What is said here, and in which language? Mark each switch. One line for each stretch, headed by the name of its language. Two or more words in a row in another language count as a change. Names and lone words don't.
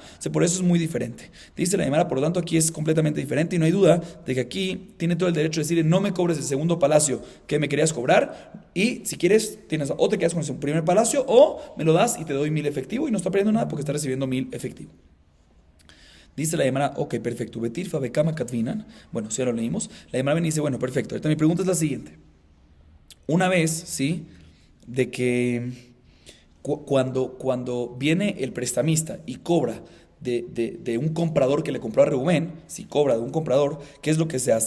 Spanish: Por eso es muy diferente. Dice la Gemara, por lo tanto aquí es completamente diferente y no hay duda de que aquí tiene todo el derecho de decirle, no me cobres el segundo palacio que me querías cobrar, y si quieres, o te quedas con el primer palacio o me lo das y te doy 1000 efectivo y no está perdiendo nada porque está recibiendo 1000 efectivo. Dice la Gemara, ok, perfecto.
Aramaic: Betirfa bekama katvinan.
Spanish: Bueno, si ya lo leímos. La Gemara viene y dice, bueno, perfecto. Ahorita mi pregunta es la siguiente. Una vez, ¿sí? De que cuando viene el prestamista y cobra de un comprador que le compró a Reuben, si cobra de un comprador, ¿qué es lo que se hace?